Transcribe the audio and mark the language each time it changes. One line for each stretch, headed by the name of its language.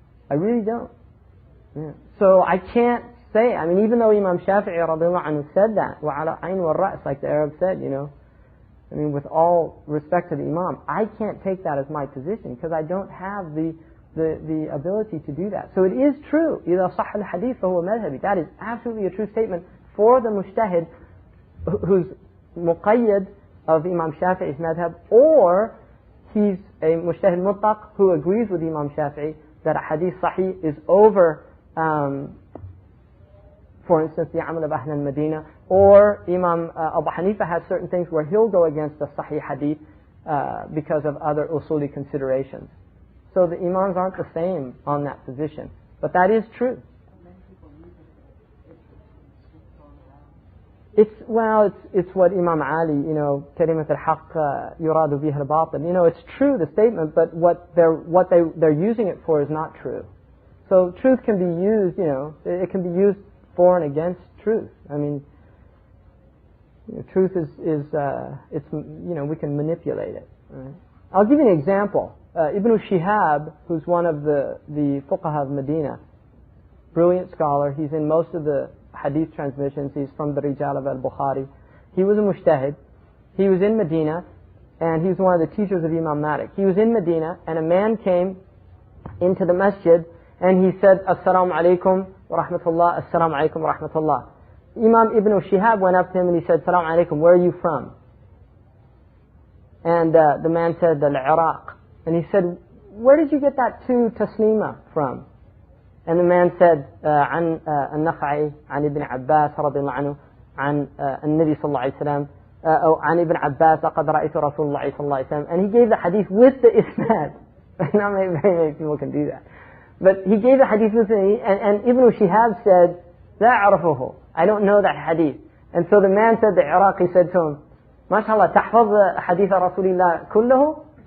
English: I really don't. Yeah. So I can't say, I mean, even though Imam Shafi'i radiallahu anhu said that,
Arabic: وَعَلَى عَيْنِ وَالرَّأْسِ,
English: like the Arab said, I mean, with all respect to the Imam, I can't take that as my position, because I don't have the ability to do that. So it is true,
Arabic: إِذَا صَحَّ الْحَدِيث فَهُوَ مَذْهَبِ.
English: That is absolutely a true statement for the mujtahid who's muqayyad of Imam Shafi'i's madhab, or he's a mujtahid mutlaq who agrees with Imam Shafi'i that a hadith sahih is over, for instance, the amal of Ahl al-Madinah, or Imam Abu Hanifa has certain things where he'll go against the sahih hadith because of other usuli considerations. So the imams aren't the same on that position. But that is true. It's what Imam Ali,
Arabic: كلمة الحق يراد بها الباطل.
English: It's true, the statement, but what they're using it for is not true. So truth can be used, it can be used for and against truth. I mean, truth is we can manipulate it. Right? I'll give you an example. Ibn Shihab, who's one of the fuqaha of Medina, brilliant scholar. He's in most of the hadith transmissions. He's from the Rijal of al-Bukhari. He was a mujtahid. He was in Medina, and he was one of the teachers of Imam Malik. He was in Medina, and a man came into the masjid, and he said, Assalamu alaikum wa rahmatullah, Assalamu alaikum wa rahmatullah. Imam Ibn Shihab went up to him and he said, Assalamu alaikum, where are you from? And the man said, Al-Iraq. And he said, where did you get that two taslima from? And the man said,
Arabic: عن النخعي عن ابن عباس رضي الله عنه عن النبي صلى الله عليه وسلم أو عن ابن عباس لقد رأيت رسول الله صلى الله عليه وسلم.
English: And he gave the hadith with the isnad. Not very many people can do that. But he gave the hadith with the, and Ibn Shihab said,
Arabic: لا أعرفه.
English: I don't know that hadith. And so the man said, the Iraqi said to him, MashaAllah,
Arabic: تحفظ حديث رسول الله كله?